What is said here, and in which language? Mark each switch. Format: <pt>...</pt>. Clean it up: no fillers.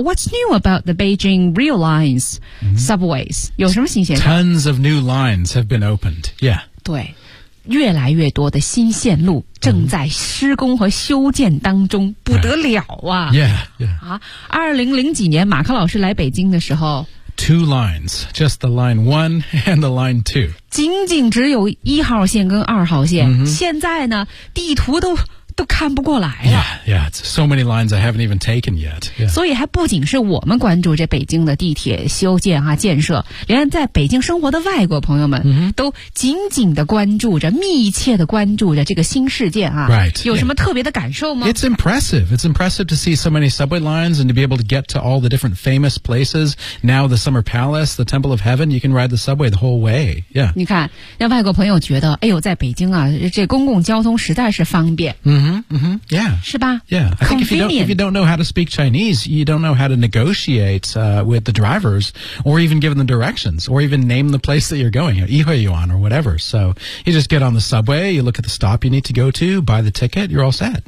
<en>What's new about the Beijing Rail Lines Subways?、Mm-hmm.</en> <zh>有什么新鲜事？</zh> <en>Tons of new lines have been opened. Yeah.</en> <zh>对，越来越多的新线路正在施工和修建当中、mm-hmm. 不得了啊。</zh> <en>Yeah, yeah.</en> <zh>啊，2000几年马克老师来北京的时候，</zh> <en>Two lines, just the line one and the line two.</en> <zh>仅仅只有一号线跟二号线、 mm-hmm. 现在呢，地图都看不过来呀。</zh> <en>yeah, yeah, it's so many lines I haven't even taken yet.、Yeah.</en> <zh>所以还不仅是我们关注这北京的地铁修建啊建设，连在北京生活的外国朋友们都紧紧的关注着，密切的关注着这个新事件啊。</zh> <en>Right.</en> <zh>有什么特别的感受吗？</zh> <en>It's impressive. It's impressive to see so many subway lines and to be able to get to all the different famous places. Now the Summer Palace, the Temple of Heaven, you can ride the subway the whole way. Yeah.</en> <zh>你看，让外国朋友觉得，哎呦，在北京啊，这公共交通实在是方便。</zh> <en>Mm-hmm, yeah.</en> <zh>是吧?</zh> <en>Yeah. I think if you don't know how to speak Chinese, you don't know how to negotiate, with the drivers, or even give them directions, or even name the place that you're going, Yihuayuan or whatever. So, you just get on the subway, you look at the stop you need to go to, buy the ticket, you're all set.</en>